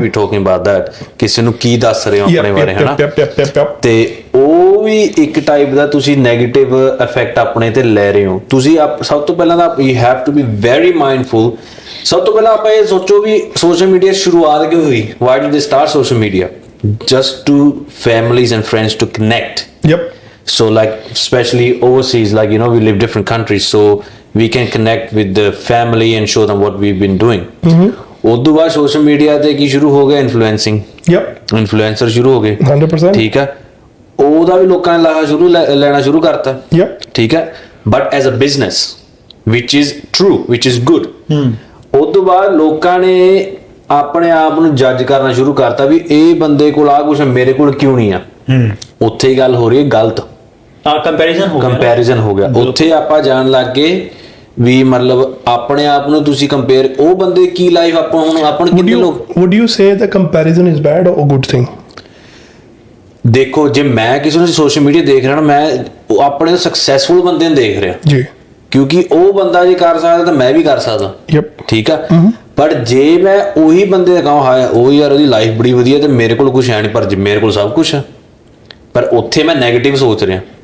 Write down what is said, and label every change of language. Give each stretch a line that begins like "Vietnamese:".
English: We talking about that,
Punjabi: ਕਿਸੇ ਨੂੰ ਕੀ ਦੱਸ ਰਹੇ ਹੋ ਆਪਣੇ ਬਾਰੇ, ਹੈ ਨਾ? ਤੇ ਉਹ ਵੀ ਇੱਕ ਟਾਈਪ ਦਾ ਤੁਸੀਂ ਨੈਗੇਟਿਵ ਇਫੈਕਟ ਆਪਣੇ ਤੇ ਲੈ ਰਹੇ ਹੋ। ਤੁਸੀਂ ਸਭ ਤੋਂ ਪਹਿਲਾਂ ਤਾਂ
English: you have to be very mindful।
Punjabi: ਸਭ ਤੋਂ ਪਹਿਲਾਂ ਆਪਾਂ ਇਹ ਸੋਚੋ ਵੀ ਸੋਸ਼ਲ ਮੀਡੀਆ ਸ਼ੁਰੂਆਤ ਕਿਉਂ ਹੋਈ?
English: Why did they start social media? Just to families and friends to connect. Yep. So like especially overseas, like we live different countries, so we can connect with the family and show them what we've been doing.
Punjabi: ਉਦੋਂ ਬਾਅਦ social media ਤੇ ਕੀ ਸ਼ੁਰੂ ਹੋ ਗਿਆ? Influencing. Influencer ਸ਼ੁਰੂ ਹੋ ਗਏ। 100%। ਠੀਕ ਹੈ, ਉਹਦਾ ਵੀ ਲੋਕਾਂ ਨੇ ਲੈਣਾ ਸ਼ੁਰੂ ਕਰਤਾ। ਠੀਕ ਹੈ,
English: But as a business which is true, which is good.
Punjabi: ਉਦੋਂ ਬਾਅਦ ਲੋਕਾਂ ਨੇ ਆਪਣੇ ਆਪ ਨੂੰ ਜੱਜ ਕਰਨਾ ਸ਼ੁਰੂ ਕਰਤਾ ਵੀ ਇਹ ਬੰਦੇ ਕੋਲ ਆ ਕੁਛ, ਮੇਰੇ ਕੋਲ ਕਿਉਂ ਨਹੀਂ ਆ। ਉੱਥੇ ਹੀ ਗੱਲ ਹੋ ਰਹੀ ਹੈ ਗਲਤ, ਕੰਪੈਰੀਜ਼ਨ ਹੋ ਗਿਆ। ਉੱਥੇ ਆਪਾਂ ਜਾਣ ਲੱਗ ਗਏ ਵੀ ਮਤਲਬ ਆਪਣੇ ਆਪ ਨੂੰ ਤੁਸੀਂ ਕੰਪੇਅਰ, ਉਹ ਬੰਦੇ ਕੀ ਲਾਈਫ ਆਪਾਂ ਹੁਣ ਕਿੰਨੇ ਲੋਕ।
English: Would you say that comparison is bad or a good thing?
Punjabi: ਦੇਖੋ, ਜੇ ਮੈਂ ਕਿਸੇ ਨੂੰ ਸੋਸ਼ਲ ਮੀਡੀਆ ਦੇਖ ਰਿਹਾ ਨਾ, ਮੈਂ ਆਪਣੇ ਸਕਸੈਸਫੁਲ ਬੰਦੇ ਨੂੰ ਦੇਖ ਰਿਹਾ ਜੀ, ਕਿਉਂਕਿ ਉਹ ਬੰਦਾ ਜੇ ਕਰ ਸਕਦਾ ਤਾਂ ਮੈਂ ਵੀ ਕਰ ਸਕਦਾ। ਠੀਕ ਆ, ਬਟ ਜੇ ਮੈਂ ਉਹੀ ਬੰਦੇ ਦਾ ਕਹਾਂ ਹਾਂ ਉਹ ਯਾਰ ਉਹਦੀ ਲਾਈਫ ਬੜੀ ਵਧੀਆ ਤੇ ਮੇਰੇ ਕੋਲ ਕੁਛ ਹੈ ਨਹੀਂ, ਪਰ ਮੇਰੇ ਕੋਲ ਸਭ ਕੁਛ ਹੈ, ਪਰ ਉੱਥੇ ਮੈਂ ਨੈਗੇਟਿਵ ਸੋਚ ਰਿਹਾ।